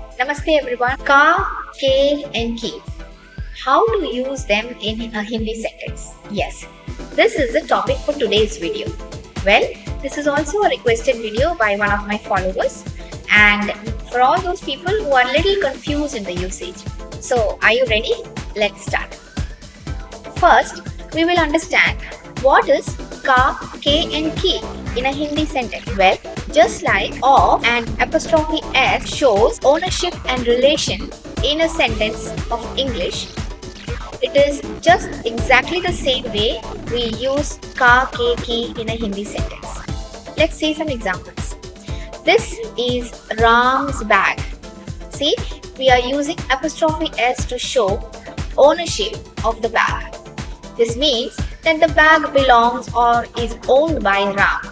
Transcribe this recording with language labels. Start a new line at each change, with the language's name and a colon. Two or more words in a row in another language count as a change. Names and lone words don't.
English: Namaste everyone. Ka, ke and ki. How to use them in a Hindi sentence? Yes, this is the topic for today's video. Well, this is also a requested video by one of my followers, and for all those people who are little confused in the usage. So, are you ready? Let's start. First, we will understand what is ka, ke and ki in a Hindi sentence. Well, just like of and apostrophe s shows ownership and relation in a sentence of English, it is just exactly the same way we use ka, ke, ki in a Hindi sentence. Let's see some examples. This is Ram's bag. See, we are using apostrophe s to show ownership of the bag. This means that the bag belongs or is owned by Ram.